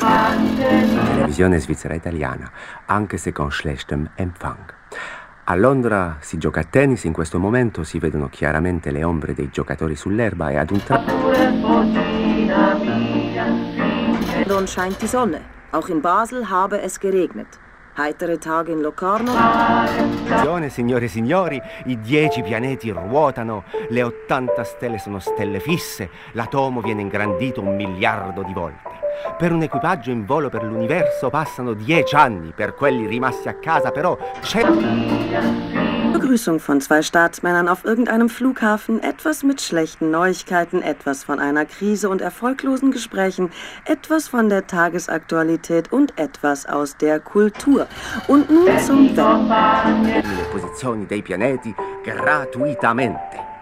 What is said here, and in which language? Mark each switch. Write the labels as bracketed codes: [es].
[it] Телевизионная Свицера итальяна, anche se con [de] schlechtem Empfang. [it] A Londra si gioca a tennis, in questo momento si vedono chiaramente le ombre dei giocatori sull'erba e ad un tratto. [de] Nun scheint die Sonne. Auch in Basel habe es geregnet. Heitere Tage in Locarno. [it] Attenzione, signore e signori, i 10 pianeti ruotano, le 80 stelle sono stelle fisse, l'atomo viene ingrandito 1 miliardo di volte. Per un equipaggio in volo per l'universo passano 10 anni, per quelli rimasti a casa però c'è. [de] Begrüßung von zwei Staatsmännern auf irgendeinem Flughafen, etwas mit schlechten Neuigkeiten, etwas von einer Krise und erfolglosen Gesprächen, etwas von der Tagesaktualität und etwas aus der Kultur. Und nun zum Wetter. [it] Le posizioni dei pianeti gratuitamente.